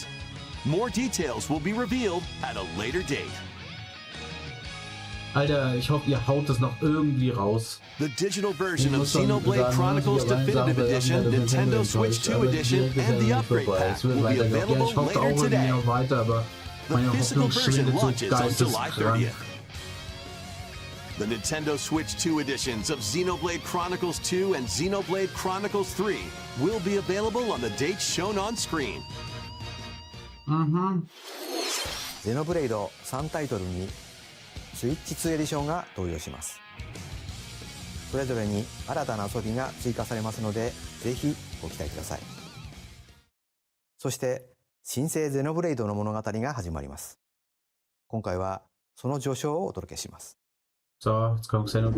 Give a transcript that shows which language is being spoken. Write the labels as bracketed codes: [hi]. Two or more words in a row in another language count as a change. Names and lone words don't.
[en] More details will be revealed at a later date. [de] Alter, ich hoffe, ihr haut das noch irgendwie raus. [en] The digital version [de] Ich [en] of [de] muss schon [en] Xenoblade [de] sagen, [en] Chronicles [de] muss ich aber [en] Definitive [de] sagen, [en] Edition, [de] wir haben [en] Nintendo [de] enttäuscht, [en] Switch 2 [de] aber [en] Edition, [de] direkt ist [en] and [de] ja [en] the [de] noch [en] Upgrade [de] vorbei. [en] Pack [de] Es wird [en] will be [de] weitergehen. Ja, [en] available [de] ich hoffe [en] later [de] auch irgendwie [en] today. [de] noch weiter, aber [en] The [de] meine [en] physical [de] Hoffnung [en] version [de] schwindet so [en] launches on July [de] geisteskrank. [en] 30th. The Nintendo Switch 2 editions of Xenoblade Chronicles 2 and Xenoblade Chronicles 3 will be available on the dates shown on screen. [ja] ゼノブレイド3タイトルにスイッチ2エディションが登場します。それぞれに新たな遊びが追加されますので、ぜひご期待ください。そして新生ゼノブレイドの物語が始まります。今回はその序章をお届けします。 [de] So, jetzt kommt